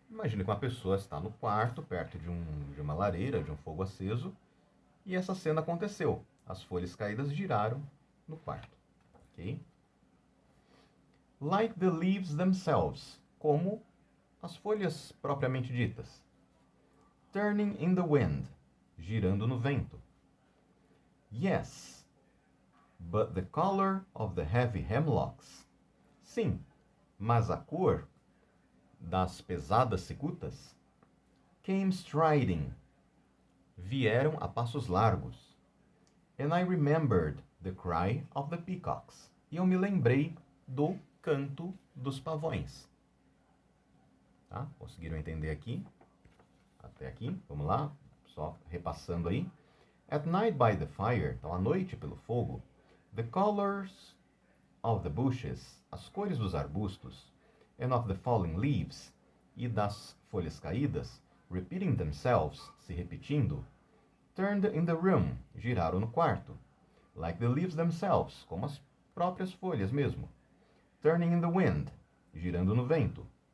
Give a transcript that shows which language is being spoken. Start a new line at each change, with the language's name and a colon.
Portuguese: Imagine que uma pessoa está no quarto, perto de uma lareira, de um fogo aceso, e essa cena aconteceu. As folhas caídas giraram no quarto. Okay?
English: Like the leaves themselves,
Portuguese: como as folhas propriamente ditas.
English: Turning in the wind,
Portuguese: girando no vento.
English: Yes, but the color of the heavy hemlocks.
Portuguese: Sim, mas a cor das pesadas cicutas.
English: Came striding,
Portuguese: vieram a passos largos.
English: And I remembered the cry of the peacocks.
Portuguese: E eu me lembrei do canto dos pavões. Tá? Conseguiram entender aqui? Até aqui, vamos lá, só repassando aí.
English: At night by the fire,
Portuguese: então à noite pelo fogo,
English: the colors of the bushes,
Portuguese: as cores dos arbustos,
English: and of the falling leaves,
Portuguese: e das folhas caídas,
English: repeating themselves,
Portuguese: se repetindo,
English: turned in the room,
Portuguese: giraram no quarto,
English: like the leaves themselves,
Portuguese: como as próprias folhas mesmo,
English: turning in the wind,
Portuguese: girando no vento.